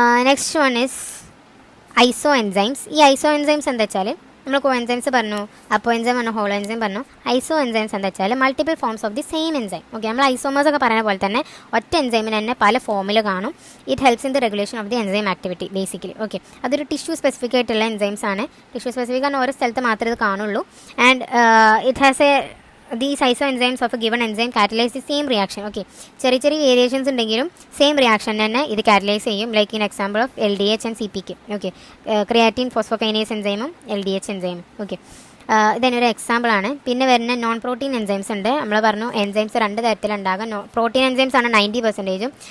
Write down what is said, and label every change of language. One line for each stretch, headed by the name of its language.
English: Next one is isoenzymes.
Malayalam: ഈ ഐസോ enzymes എന്താ വെച്ചാൽ നമ്മൾ കോ എൻസൈംസ് പറഞ്ഞു, അപ്പോ എൻസൈം പറഞ്ഞു, ഹോളോ എൻസൈം പറഞ്ഞു. ഐസോ എൻസൈംസ് എന്താ വെച്ചാൽ
English: Multiple forms of the same enzyme.
Malayalam: Okay, നമ്മൾ ഐസോമേഴ്സ് ഒക്കെ പറയുന്ന പോലെ തന്നെ ഒറ്റ എൻസൈമിന് തന്നെ പല ഫോമിൽ കാണും.
English: It helps in the regulation of the enzyme activity basically. Okay,
Malayalam: അതൊരു ടിഷ്യൂ സ്പെസിഫിക് ആയിട്ടുള്ള എൻസൈംസ് ആണ്. ടിഷ്യൂ സ്പെസിഫിക് ആണ്, ഓരോ സ്ഥലത്ത് മാത്രമേ ഇത് കാണുള്ളൂ.
English: And it has a these isoenzymes of a given enzyme catalyze the same reaction.
Malayalam: Okay, ചെറിയ വേരിയേഷൻസ് ഉണ്ടെങ്കിലും സെയിം റിയാക്ഷൻ തന്നെ ഇത് കാറ്റലൈസ് ചെയ്യും.
English: Like in example of LDH and CPK. Okay, creatine phosphokinase എൻസൈമും LDH എൻസൈമും.
Malayalam: Okay, ഇതിനൊരു എക്സാമ്പിളാണ്. പിന്നെ വരുന്ന നോൺ പ്രോട്ടീൻ എൻസൈംസ് ഉണ്ട്. നമ്മൾ പറഞ്ഞു എൻസൈംസ് 2 തരത്തിലുണ്ടാകാം. പ്രോട്ടീൻ എൻസൈംസ് ആണ് 90%.